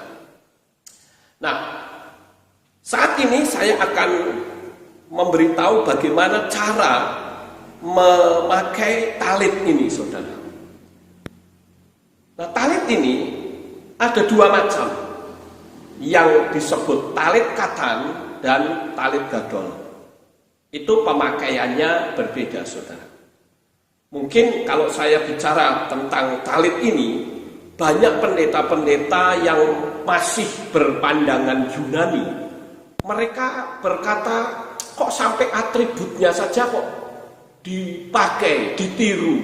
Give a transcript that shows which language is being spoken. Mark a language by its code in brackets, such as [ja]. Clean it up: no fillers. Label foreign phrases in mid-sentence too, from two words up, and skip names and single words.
[id] Nah, saat ini saya akan memberitahu bagaimana cara memakai talit ini, saudara. Nah, talit ini ada dua macam, yang disebut talit katan dan talit gadol. Itu pemakaiannya berbeda, saudara. Mungkin kalau saya bicara tentang talit ini, banyak pendeta-pendeta yang masih berpandangan Yunani. Mereka berkata, kok sampai atributnya saja kok dipakai, ditiru.